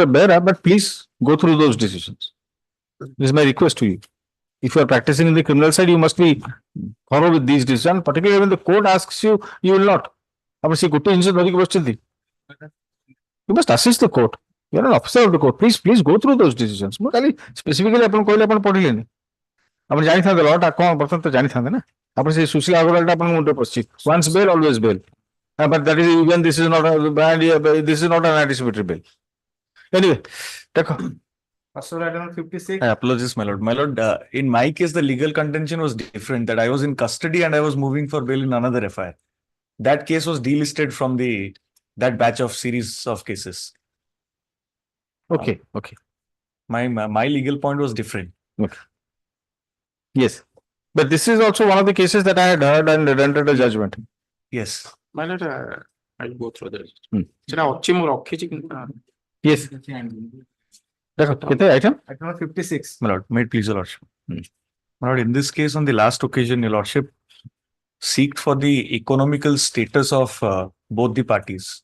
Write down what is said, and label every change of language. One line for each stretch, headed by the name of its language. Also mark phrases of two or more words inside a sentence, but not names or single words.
English: Behra, but please go through those decisions. This is my request to you. If you are practicing in the criminal side, you must be thorough with these decisions, particularly when the court asks you, you will not. You must assist the court. You are an officer of the court. Please go through those decisions. Specifically,
Odia: ଆପଣ କହିଲେ ଆପଣ ପଢିଲେନି ଆପଣ ଜାଣିଥାନ୍ତେ ଲଟା କଣ ବର୍ତ୍ତମାନ ତ ଜାଣିଥାନ୍ତେ ନା ଆପଣ ସେ ସୁଶୀଲ ଅଗ୍ରୱାଲଟା ଆପଣଙ୍କ ମୁଣ୍ଡରେ ପଶିଛି
English: once bail always bail, but that is even this is not an anticipatory bail. Anyway, ଦେଖ Personal item 56. I apologize, my lord. My lord, in my case, the legal contention was different, that I was in custody and I was moving for bail in another FIR. That case was delisted from that batch of series of cases. Okay. My legal point was different. Okay. Yes. But this is also one of the cases that I had heard and rendered a judgment. Yes. My lord, I'll go through this.
Odia: ସେଟା ଅଛି ମୁଁ ରଖିଛି କିନ୍ତୁ Yes. ଦେଖ କେତେ item?
English: Item 56. My lord, may it please your lordship. My lord, in this case, on the last occasion, your lordship seeked for the economical status of both the parties.